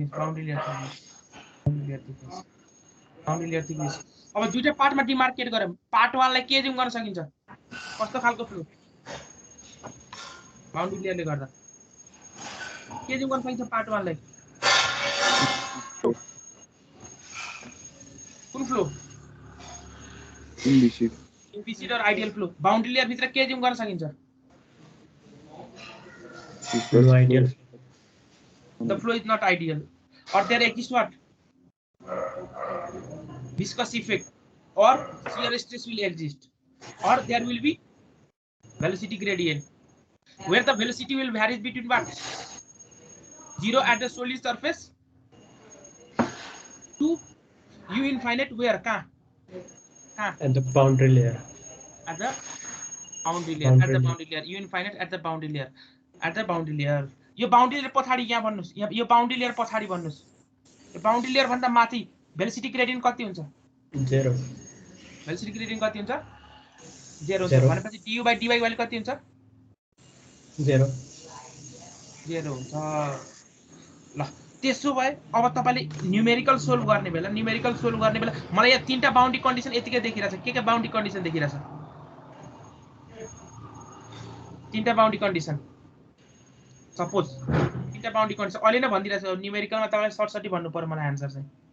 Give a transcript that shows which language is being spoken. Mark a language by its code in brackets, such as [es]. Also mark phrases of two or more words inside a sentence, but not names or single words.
[ne] थिकनेस अब दुईटा पार्टमा डिमार्केट गरौँ पार्ट 1 लाई के जुम गर्न सकिन्छ कस्तो खालको [en] flow boundary layer [ne] गर्दा के जुम गर्न सकिन्छ पार्ट 1 लाई कुन [en] flow implicit or ideal flow boundary layer [ne] भित्र के जुम गर्न सकिन्छ [en] no ideal the flow is not ideal or there exists what viscous effect or shear stress will exist or there will be velocity gradient where the velocity will vary between what 0 at the solid surface to u infinite where at the boundary layer at the boundary layer [ne] u infinite at the boundary layer यो [en] boundary layer [ne] पछाडी यहाँ भन्नुस् यो [en] boundary layer [ne] पछाडी भन्नुस् यो [en] boundary layer [ne] भन्दा माथि [en] velocity gradient [ne] कति हुन्छ 0 [en] velocity gradient [ne] कति हुन्छ 0 हुन्छ भनेपछि [en] du by dy [ne] भ्यालु कति हुन्छ 0 हुन्छ ल त्यसो भए अब तपाईले [en] numerical solve [ne] गर्ने बेला मलाई यहाँ तीनटा [en] boundary condition [ne] यतिकै देखिरहेछ के [en] boundary condition [ne] देखिरहेछ तीनटा [en] boundary condition [ne] सपोज तीनटा [en] boundary condition [ne] अहिले नै भनिदिरहेछ न्यूमेरिकलमा तपाईले सर्टसटी भन्नु पर्यो मलाई आन्सर चाहिँ